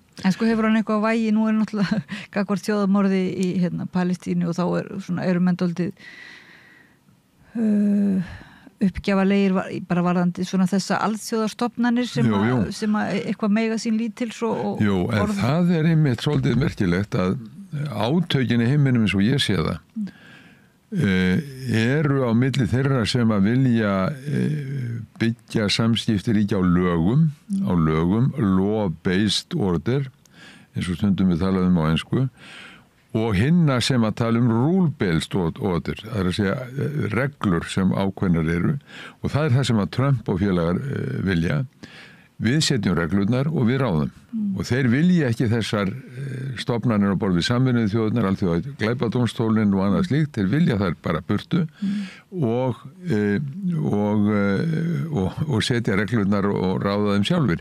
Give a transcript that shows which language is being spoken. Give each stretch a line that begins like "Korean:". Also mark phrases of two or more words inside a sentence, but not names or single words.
Icelandic: En sko hefur hann eitthvað vægi, nú náttúrulega gagnvart þjóðarmorði í Palestínu og þá eru menn dálítið uppgjafalegir bara varðandi svona þessa alþjóðarstofnanir sem eitthvað mega sín lítils og Jú, en það einmitt svolítið merkilegt að átökin í heiminum eins og ég sé það eru á milli þeirra sem að vilja byggja samskipti ríkja á lögum,
English: law-based order,
Icelandic: eins og stundum við talaðum á ensku, og hinna sem að tala
English: rule-based order,
Icelandic: það er að segja reglur sem ákveðnar eru, og það er það sem að Trump og félagar vilja. Við setjum reglurnar og við ráðum. Og þeir vilja ekki þessar stofnanir á borð við Sameinuðu þjóðirnar, alþjóða glæpadómstólinn og annað slíkt, þeir vilja þær bara burtu og setja reglurnar og ráða þeim sjálfur.